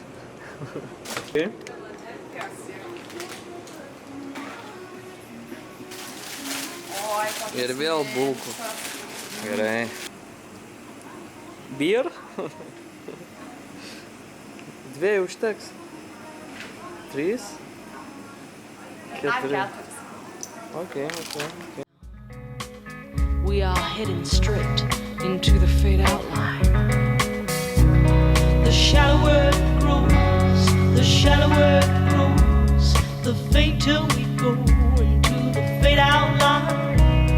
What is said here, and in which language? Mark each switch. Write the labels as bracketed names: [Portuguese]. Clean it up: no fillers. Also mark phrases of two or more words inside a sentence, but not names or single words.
[Lithuanian] Okay. Ir vėl bulkų. Gerai. Beer? Dviejų užteks. 3? 4. Okay. [English] we are heading straight into the fade out line. The shallower it grows, the shallower it grows, the fainter we go into the fade out line.